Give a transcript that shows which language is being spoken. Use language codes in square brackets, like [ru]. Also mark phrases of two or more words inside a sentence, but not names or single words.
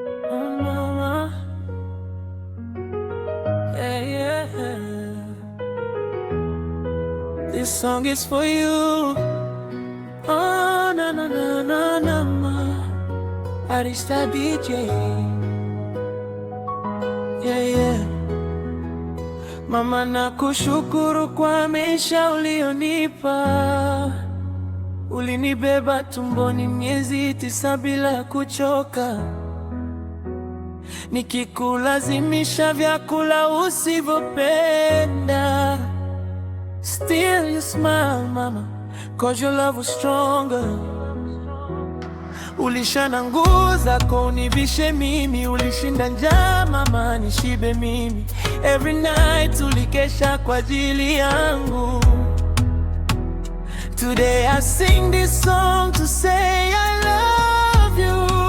[en] Oh, mama. Yeah, yeah. This song is for you. Oh, na, na, na, na, na, ma. Arista D J. Yeah, yeah. [sw] Mama, nakushukuru kwa maisha ulionipa. Ulinibeba tumboni miezi tisa bila kuchoka. Nikikulazimisha vyakula usivyopenda. [en] Still you smile, mama, 'cause your love was stronger. [sw] Ulishana nguo zako univishe mimi, ulishinda njaa, mama, nishibe mimi. [en] Every night [sw] ulikesha kwa ajili yangu. [en] Today I sing this song to say I love you.